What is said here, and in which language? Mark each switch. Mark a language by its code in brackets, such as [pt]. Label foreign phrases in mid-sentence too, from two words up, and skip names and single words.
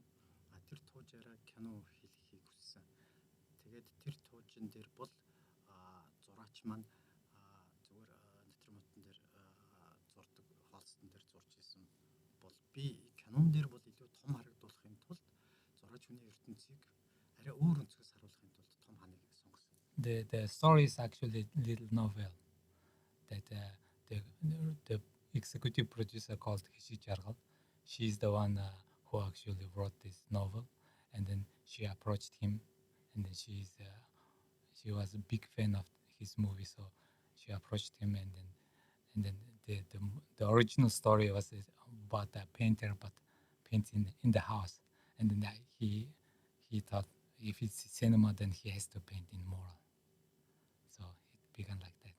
[mn] Тэр туужаараа кино хийхийг хүссэн. Тэгээд тэр туужин дээр бол зураач маань зүгээр натюрмортон дээр зурдаг холстон дээр зурж исэн бол би кинон дээр бол илүү том харагдуулахын тулд зураач хүний ертөнцийг арай өөр өнцгөөс харуулахын тулд том ханыг сонгосон. [en] The story is actually a little novel that the executive producer called Hishig Jargal. She's the one who actually wrote this novel, and then she approached him, and then she was a big fan of his movie, so she approached him, and then the original story was about a painter but painting in the house, and then he thought if it's cinema then he has to paint in mural, so it began like that.